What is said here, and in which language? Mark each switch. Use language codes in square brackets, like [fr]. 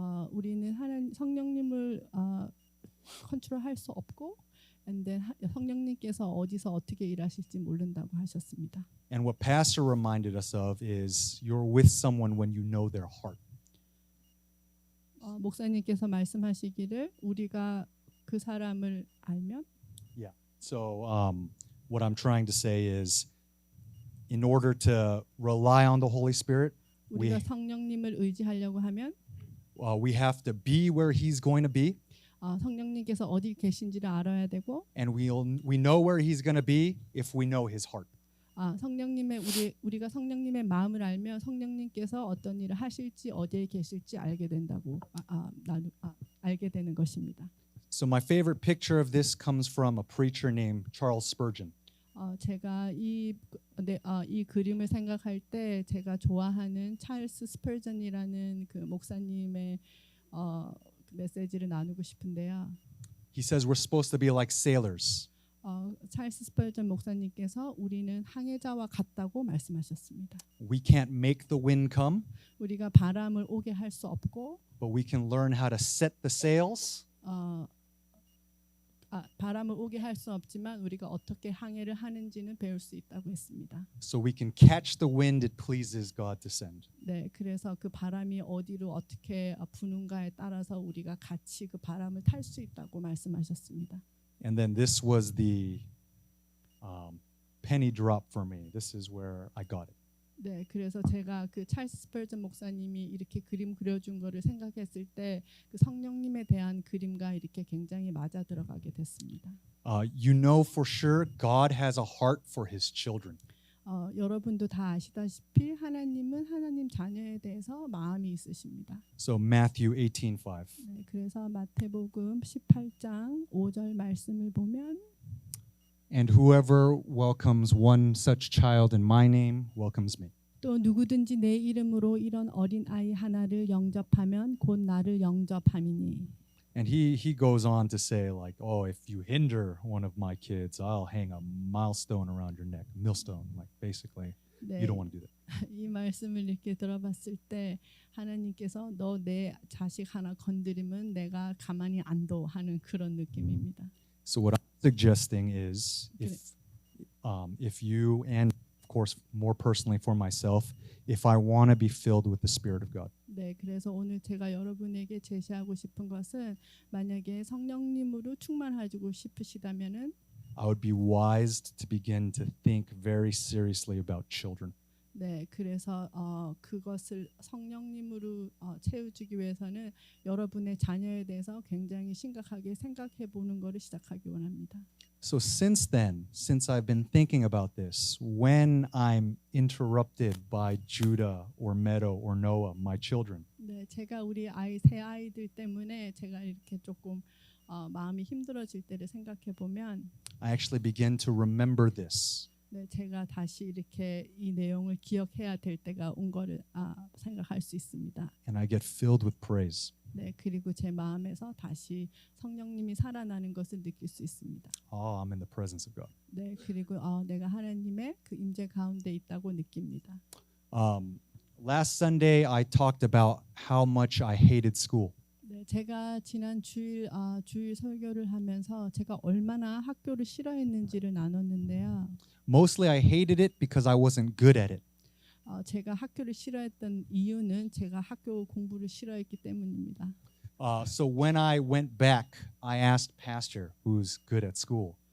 [ko] 우리는 하나님 성령님을 컨트롤할 수 없고, [en] and then [ko] 성령님께서 어디서 어떻게 일하실지 모른다고 하셨습니다. [en] And what Pastor reminded us of is you're with someone when you know their heart. [ko] 목사님께서 말씀하시기를 우리가 그 사람을 알면, [en] So what I'm trying to say is in order to rely on the Holy Spirit, [ko] 우리가 성령님을 의지하려고 하면 [en] we have to be where he's going to be. [ko] 성령님께서 어디 계신지를 알아야 되고, [en] And we know where he's going to be if we know his heart. [ko] 성령님의 우리가 성령님의 마음을 알면 성령님께서 어떤 일을 하실지 어디에 계실지 알게 된다고 알게 되는 것입니다. [en] So my favorite picture of this comes from a preacher named Charles Spurgeon. [ko] 제가 이 그림을 생각할 때 제가 좋아하는 찰스 스펄전이라는 그 목사님의 그 메시지를 나누고 싶은데요. [en] He says we're supposed to be like sailors. [ko] 찰스 스펄전 목사님께서 우리는 항해자와 같다고 말씀하셨습니다. [en] We can't make the wind come, [ko] 우리가 바람을 오게 할 수 없고, [en] but we can learn how to set the sails. [ko] 바람을 오게 할 수 없지만 우리가 어떻게 항해를 하는지는 배울 수 있다고 했습니다. [en] So we can catch the wind it pleases God to send. [ko] 네, 그래서 그 바람이 어디로 어떻게 부는가에 따라서 우리가 같이 그 바람을 탈 수 있다고 말씀하셨습니다. [en] And then this was the penny drop for me. This is where I got it. [ko] 네, 그래서 제가 그 찰스 스펄전 목사님이 이렇게 그림 그려준 거를 생각했을 때 그 성령님에 대한 그림과 이렇게 굉장히 맞아 들어가게 됐습니다. [en] You know for sure God has a heart for his children. [ko] 여러분도 다 아시다시피 하나님은 하나님 자녀에 대해서 마음이 있으십니다. [en] So Matthew 18:5. [ko] 네, 그래서 마태복음 18장 5절 말씀을 보면 [en] And whoever welcomes one such child in my name welcomes me. [ko] 또 누구든지 내 이름으로 이런 어린 아이 하나를 영접하면 곧 나를 영접함이니. [en] And he goes on to say like, oh, if you hinder one of my kids, I'll hang a milestone around your neck. Millstone, like basically, [ko] 네, [en] you don't want to do that. [ko] 이 말씀을 이렇게 들어봤을 때 하나님께서 너 내 자식 하나 건드리면 내가 가만히 안 둬 하는 그런 느낌입니다. [en] So what I'm suggesting is if you, and of course more personally for myself, if I want to be filled with the Spirit of God. [ko] 네, 그래서 오늘 제가 여러분에게 제시하고 싶은 것은 만약에 성령님으로 충만하고 싶으시다면은 [en] I would be wise to begin to think very seriously about children. [ko] 네, 그래서 그것을 성령님으로 채워주기 위해서는 여러분의 자녀에 대해서 굉장히 심각하게 생각해 보는 것을 시작하기 원합니다. [en] So since then, since I've been thinking about this, when I'm interrupted by Judah or Meadow or Noah, my children, [ko] 네, 제가 우리 새 아이들 때문에 제가 이렇게 조금 마음이 힘들어질 때를 생각해 보면, [en] I actually begin to remember this. [ko] 네, 제가 다시 이렇게 이 내용을 기억해야 될 때가 온 거를 생각할 수 있습니다. [en] And I get filled with praise. [ko] 네, 그리고 제 마음에서 다시 성령님이 살아나는 것을 느낄 수 있습니다. [en] Oh, I'm in the presence of God. [ko] 네, 그리고 내가 하나님의 그 임재 가운데 있다고 느낍니다. [en] Last Sunday, I talked about how much I hated school. [ko] 네, 제가 지난 주일 설교를 하면서 제가 얼마나 학교를 싫어했는지를 나눴는데요. [en] Mostly I hated it because I wasn't good at it. [ko] 제가 학교를 싫어했던 이유는 제가 학교 공부를 싫어했기 때문입니다. [en] So when I went back, I asked Pastor, who's good at school,